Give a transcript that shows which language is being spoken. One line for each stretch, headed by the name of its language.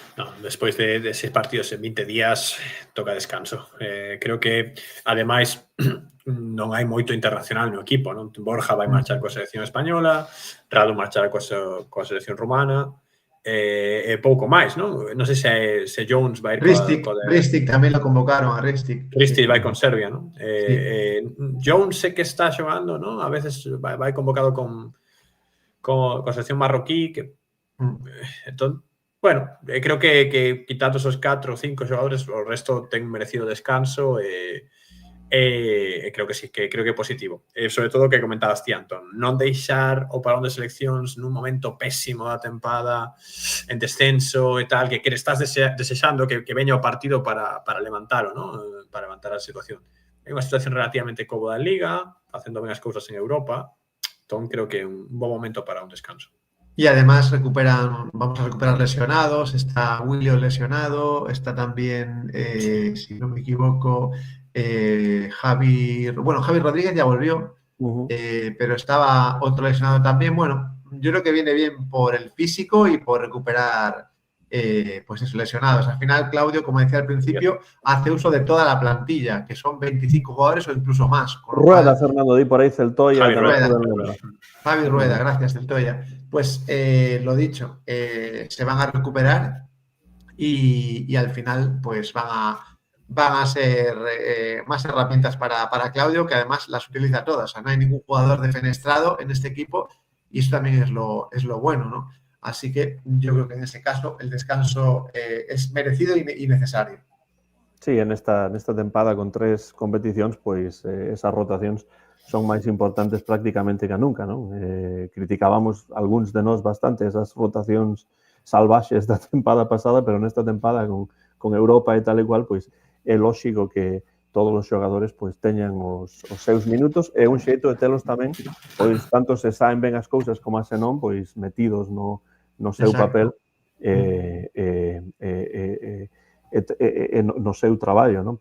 Galician: No, despois de 6 partidos en 20 días toca descanso. Creo que, ademais, non hai moito internacional no equipo, non? Borja vai marchar coa selección española, Radu marchará coa selección rumana, e pouco máis, non? Non sei se Jones vai ir Ristic tamén lo convocaron a Ristic. Ristic vai con Serbia, non? Jones sé que está xogando, non? A veces vai convocado coa selección marroquí, que entón, bueno, creo que quitando esos 4 ou 5 xogadores, o resto ten merecido descanso e creo que sí, que creo que é positivo. Sobre todo o que comentabas ti, Antón, non deixar o parón de seleccións nun momento pésimo da tempada, en descenso e tal, que estás desexando que veña o partido para levantalo, ¿no? Para levantar a situación. É unha situación relativamente cómoda en Liga, facendo ben as cousas en Europa, entón creo que é un bo momento para un descanso.
Spanish: Y además vamos a recuperar lesionados, está William lesionado, está también, si no me equivoco, Javi Rodríguez ya volvió, pero estaba otro lesionado también. Bueno, yo creo que viene bien por el físico y por recuperar pues esos lesionados. Al final, Claudio, como decía al principio, hace uso de toda la plantilla, que son 25 jugadores o incluso más. Rueda, Fernando, di por ahí Celtoya. Javi Rueda, gracias, Celtoya. Pues lo dicho, se van a recuperar y al final pues van a ser más herramientas para Claudio, que además las utiliza todas. O sea, no hay ningún jugador defenestrado en este equipo y eso también es lo bueno, ¿no? Así que yo creo que en ese caso el descanso es merecido y necesario.
Galician: Sí, en esta tempada con 3 competicións, pois esas rotacións son máis importantes prácticamente que nunca, non? Criticábamos algúns de nós bastante esas rotacións salvaxes da tempada pasada, pero nesta tempada con Europa e tal e cual, pois é lóxico que todos os xogadores pois teñan os seus minutos e un xeito de telos tamén, pois tanto se saen ben as cousas como se non, pois metidos no seu papel no seu traballo, non?